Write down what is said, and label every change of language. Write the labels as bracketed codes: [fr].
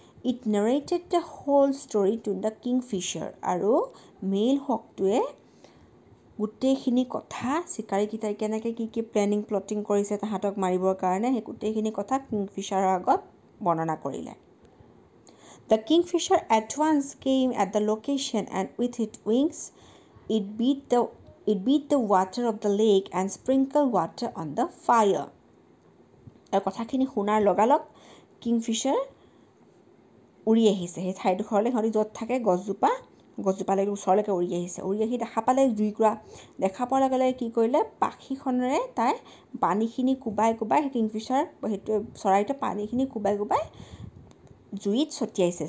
[en] It narrated the whole story to the kingfisher. [as] আৰু মেল হকটোৱে গোটেইখিনি কথা চিকাৰীকেইটাই কেনেকৈ কি প্লেনিং প্লটিং কৰিছে তাহাঁতক মাৰিবৰ কাৰণে, সেই গোটেইখিনি কথা কিংফিচাৰৰ আগত বৰ্ণনা কৰিলে। [en] The kingfisher at once came at the location and with its wings it beat the water of the lake and sprinkled water on the fire. [as] আৰু কথাখিনি শুনাৰ লগালগ কিংফিচাৰ উৰি আহিছে সেই ঠাইডোখৰলৈ। সিহঁতি য'ত থাকে গছজোপালৈকে ওচৰলৈকে উৰি আহিছে। উৰি আহি দেখা পালে জুইকুৰা, দেখা পোৱাৰ লগে লগে কি কৰিলে, পাখিখনেৰে তাই পানীখিনি কোবাই সেই কিংফিচাৰ সেইটো চৰাইটোৱে পানীখিনি কোবাই জুইত ছটিয়াইছে।